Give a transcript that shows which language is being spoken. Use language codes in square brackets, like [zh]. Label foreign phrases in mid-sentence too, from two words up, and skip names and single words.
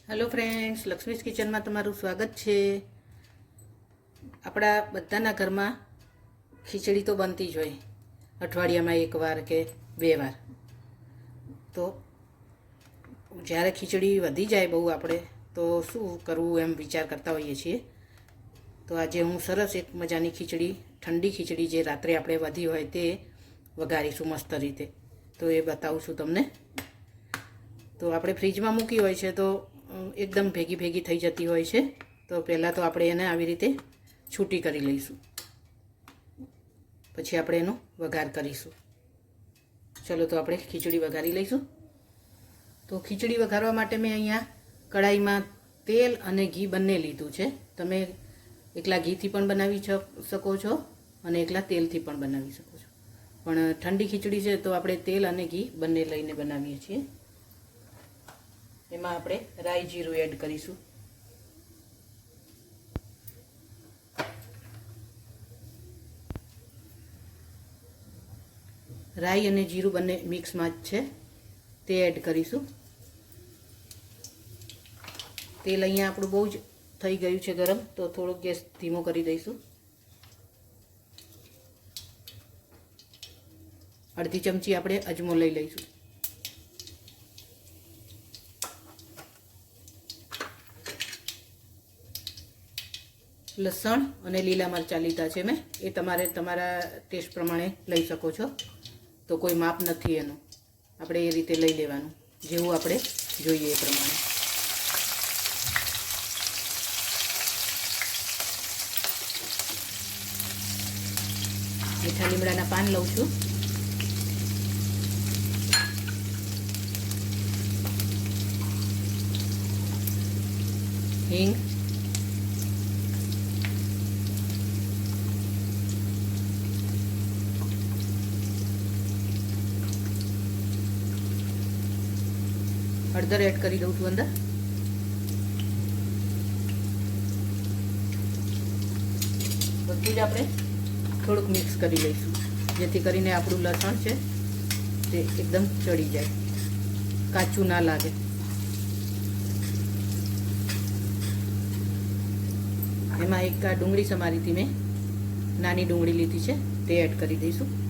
[en] Hello friends, [gu] લક્ષ્મીઝ કિચન મેં તમારું સ્વાગત હૈ। અપના બધાના ઘર મેં ખીચડી તો બનતી જ હોય, અઠવાડિયા મેં એક વાર કે બે વાર। તો જ્યારે ખીચડી વધી જાય બહુ આપણે તો શું કરવું એમ વિચાર કરતા હોઈએ છીએ। તો આજ હું સરસ એક મજાની ખીચડી, ઠંડી ખીચડી જે રાત્રે આપણે વધી હોય તે વઘારીશું મસ્ત રીતે। તો એ બતાવું છું તમને। તો આપણે ફ્રીઝ મેં મૂકી હોય છે તો એકદમ ભેગી ભેગી થઈ જતી હોય છે। તો પહેલા તો આપણે એને આવી રીતે છૂટી કરી લઈશું, પછી આપણે એનો વઘાર કરીશું। ચલો તો આપણે ખીચડી વઘારી લઈશું। તો ખીચડી વઘારવા માટે મેં અહીંયા કઢાઈ મેં તેલ અને ઘી બંને લીધું છે। તમે એકલા ઘીથી પણ બનાવી શકો છો અને એકલા તેલથી પણ બનાવી શકો છો, પણ ઠંડી ખીચડી છે તો આપણે તેલ અને ઘી બંને લઈને બનાવીએ છીએ। એમાં આપણે રાઈ જીરું એડ કરીશું। રાઈ અને જીરું બંને મિક્સ મેં જ છે તે એડ કરીશું। તેલ અહીંયા આપણું બહુ જ થઈ ગયું છે ગરમ, તો થોડો ગેસ ધીમો કરી દઈશું। અર્ધી ચમચી આપણે અજમો લઈ લઈશું। લસણ અને લીલા મરચા લીધા છે મેં, એ તમારે તમારા ટેસ્ટ પ્રમાણે લઈ શકો છો। તો કોઈ માપ નથી એનું, આપણે એ રીતે લઈ લેવાનું જેવું આપણે જોઈએ એ પ્રમાણે। मीठा લીમડાના પાન લઉં છું, હિંગ, હળદર એડ કરી દઉં છું અંદર। બધું જ આપણે થોડુંક મિક્સ કરી લઈશું જેથી કરીને આપણું લસણ છે તે એકદમ ચડી જાય, કાચું ના લાગે। એમાં એક આ ડુંગળી સમારીથી મેં નાની ડુંગળી લીધી છે તે એડ કરી દઈશું।